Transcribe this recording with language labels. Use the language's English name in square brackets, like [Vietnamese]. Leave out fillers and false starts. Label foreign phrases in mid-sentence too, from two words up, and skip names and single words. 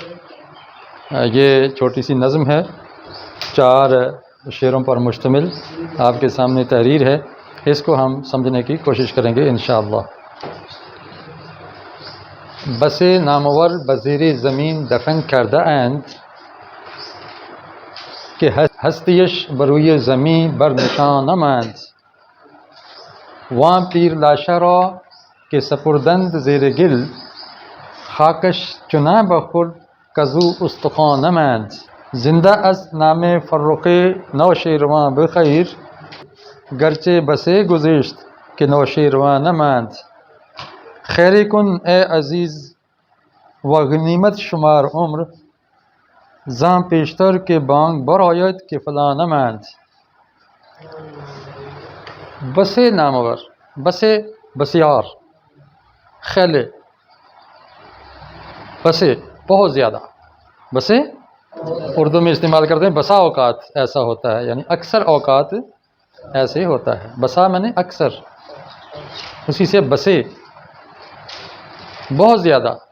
[Urdu] یہ چھوٹی سی نظم ہے، 4 شعروں پر مشتمل۔ آپ کے سامنے تحریر ہے، اس کو ہم سمجھنے کی کوشش کریں گے انشاءاللہ۔ [Persian] بسے نامور بزیر زمین دفن کردہ اند، کہ ہستیش بروی زمین بر نشان نماند۔ وان پیر لاشہ را کہ سپردند زیر گل، خاکش چنا بخور کزو استخوان نماند۔ زندہ از نام فرخ نوشیروان بخیر، گرچہ بسے گزشت کہ نوشیروان نماند۔ خیر کن اے عزیز و غنیمت شمار عمر، زاں پیشتر کے بانگ برآید کہ فلاں نماند۔ [Urdu] بسے نامور، بسے بسیار، خیلے، بسے بہت زیادہ، بسے اردو میں استعمال کرتے ہیں۔ بسا اوقات ایسا ہوتا ہے، یعنی اکثر اوقات ایسے ہوتا ہے۔ بسا میں نے اکثر، اسی سے بسے بہت زیادہ۔